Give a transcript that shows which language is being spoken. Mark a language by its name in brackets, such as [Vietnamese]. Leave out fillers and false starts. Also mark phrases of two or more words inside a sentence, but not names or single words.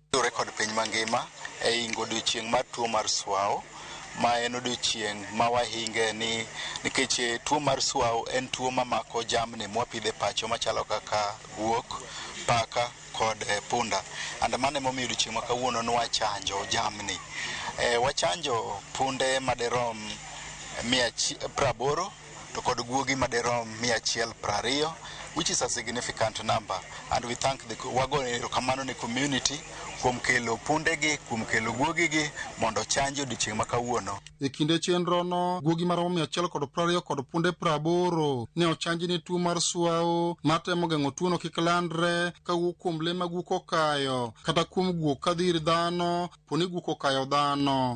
[Luo (Kenya and Tanzania)] Rekod piny mangima e hingo odiechieng' mar tuo mar siwao, ma en odiechieng' ma wahinge nikech tuo mar siwao en tuo mamako jamni mwapidhe pacho machalo kaka guok, paka kod punda. Mano emomiyo odiechieng' ma kawuono ne wachanjo jamni. Wachanjo punde maderom 180 to kod guogi maderom 120, [English] which is a significant number, and we thank [Luo (Kenya and Tanzania)] wago erokamano ne community kuom kelo pundegi, kuom kelo guogigi mondo chanjo odiechieng' ma kawuono. E kinde chenrono, guogi maromo 120 kod punde 80 ne ochanji ne tuo mar siwao matemo geng'o tuono kik landre kawuok kuom lee ma guok okayo kata kuom guok kadhi ir dhano poni guok okayo dhano.